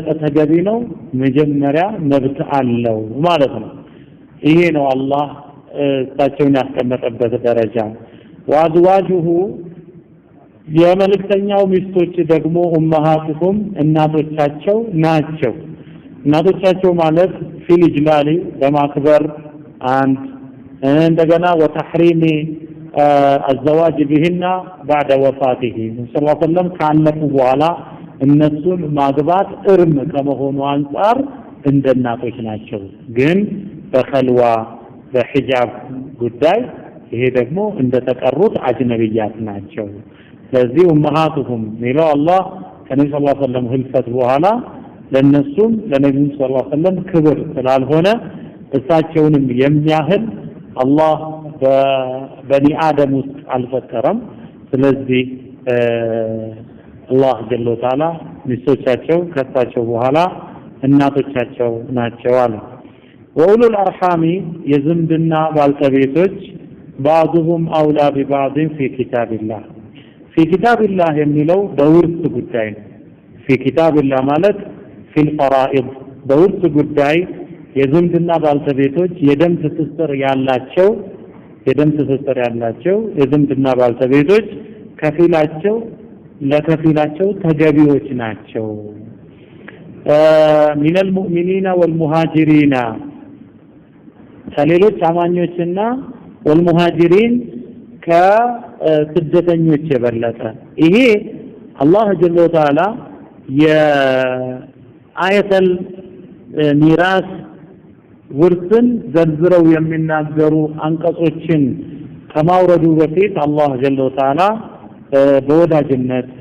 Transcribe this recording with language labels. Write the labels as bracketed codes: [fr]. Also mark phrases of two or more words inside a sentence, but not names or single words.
[am] ተገቢ ነው መጀመሪያ መብት አለው ማለት ነው ይሄ ነው አላህ እሳቸውን ያስቀመጠበት ደረጃ ወአዝዋጁሁ የመልእክተኛው ሚስቶች ደግሞ ኡማሃቱኩም እናቶቻቸው ናቸው እናቶቻቸው ማለት [ar] في الإجلال [am] በማክበር አንድ እንደገና ወተህሪሚ [ar] الزواج بهن بعد وفاته صلى الله عليه وسلم [am] ካለፉ በኋላ እነሱን ማግባት እርም ከመሆኑ አንፃር እንደናቶች ናቸው ግን በኸልዋ በሂጃብ ጉዳይ ይሄ ደግሞ እንደተቀሩት አጅነብያት ናቸው ስለዚህ ኡማሃቱሁም ሚለው አላህ ከነብዩ [ar] صلى الله عليه وسلم [am] ህልፈት በኋላ ለነሱም ለነብዩ [ar] صلى الله عليه وسلم [am] ክብር ስላልሆነ እሳቸውንም የሚያህል አላህ በበኒ አደም ውስጥ አልፈጠረም ስለዚህ አላህ [ar] جل وتعالى [am] ሚስቶቻቸው ከሳቸው በኋላ እናቶቻቸው ናቸው አለ ወኡሉ الارحام የዝምድና ባልተቤቶች [ar] بعضهم اولى ببعض في كتاب الله في كتاب الله [am] የሚለው በውርስ ጉዳይ ነው [ar] في كتاب الله [am] ማለት [ar] في الفرائض [am] በውርስ ጉዳይ የዝምድና ባልተቤቶች የደም ትስስር ያላቸው የዝምድና ባልተቤቶች ከፊላቸው ለከፊላቸው ተገቢዎች ናቸው [ar] من المؤمنين والمهاجرين [am] ከሌሎች አማኞችና والمهاجرين ከስደተኞች የበለጠ ይሄ አላህ [ar] جل وتعالى [am] የአያተል ሚራስ ውርስን ዘርዝረው የሚናገሩ አንቀጾችን ከማውረዱ በፊት አላህ [ar] جل وتعالى [am] በወዳጅነት